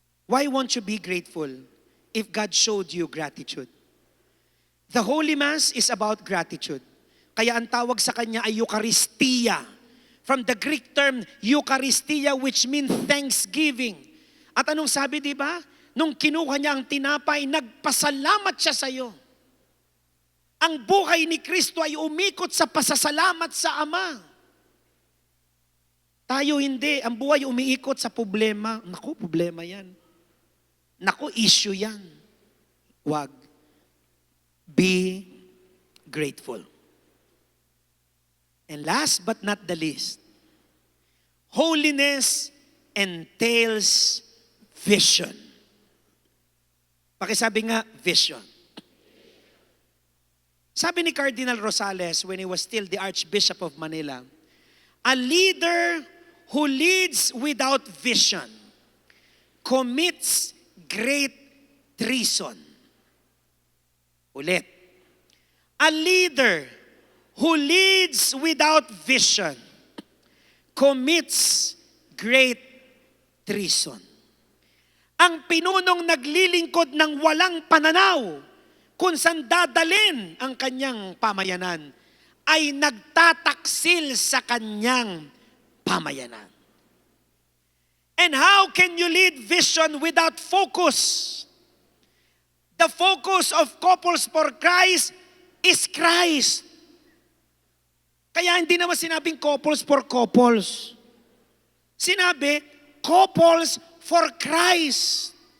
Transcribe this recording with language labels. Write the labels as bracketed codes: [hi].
[en] Why won't you be grateful if God showed you gratitude? The Holy Mass is about gratitude. [tl] Kaya ang tawag sa kanya ay Eucharistia. [en] From the Greek term Eucharistia, which means thanksgiving. [tl] At anong sabi, di ba? Nung kinuha niya ang tinapay, nagpasalamat siya sa iyo. Ang buhay ni Kristo ay umikot sa pasasalamat sa Ama. Tayo hindi. Ang buhay umiikot sa problema. Naku, problema yan. Naku, issue yan. Wag. [en] Be grateful. And last but not the least, holiness entails vision. [tl] Pakisabi nga, vision. [en] Sabi ni Cardinal Rosales when he was still the Archbishop of Manila, a leader who leads without vision commits great treason. [tl] Ulit. [en] A leader who leads without vision commits great treason. [tl] Ang pinunong naglilingkod ng walang pananaw kung saan dadalhin ang kanyang pamayanan ay nagtataksil sa kanyang pamayanan. [en] And how can you lead vision without focus? The focus of Couples for Christ is Christ. [tl] Kaya hindi naman sinabing couples for couples. Sinabi, couples for Christ.